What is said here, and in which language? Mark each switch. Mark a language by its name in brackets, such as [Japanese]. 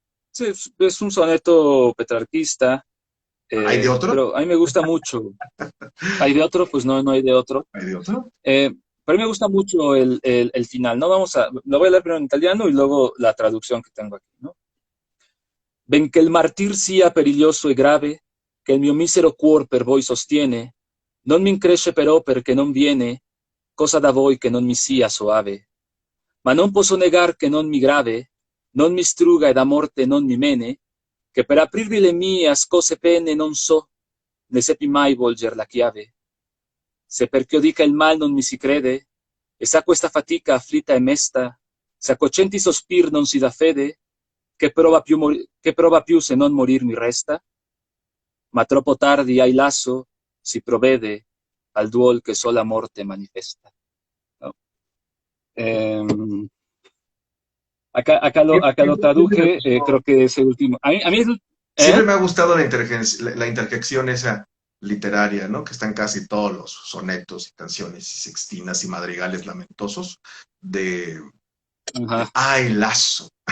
[Spanish] Sí, es un soneto petrarquista, ¿Hay de otro? pero a mí me gusta mucho. ¿Hay de otro? Pues no, no hay de otro. ¿Hay de otro? Pero a mí me gusta mucho el final, ¿no? Lo voy a leer primero en italiano y luego la traducción que tengo aquí, ¿no? [Italian] Benché il martir sia periglioso e grave, che il mio misero cuor per voi sostiene, non mi incresce però perché non viene cosa da voi che non mi sia soave. Ma non posso negar che non mi grave, non mi struga e da morte non mi mene, che per aprirvi le mie ascose pene non so, ne seppi mai volger la chiave. Se perché io dica il mal non mi si crede, e sa questa fatica afflitta e mesta, se a cocenti sospir non si dà fede, che prova più se non morir mi resta? Ma troppo tardi ai lasso si provvede al duol che sola morte manifesta. [Spanish] ¿No? Acá lo traduje, creo que ese último. A mí es, siempre me ha gustado la interjección esa literaria, ¿no? Que está en casi todos los sonetos y canciones y sextinas y madrigales lamentosos de ¡ay, Lazo!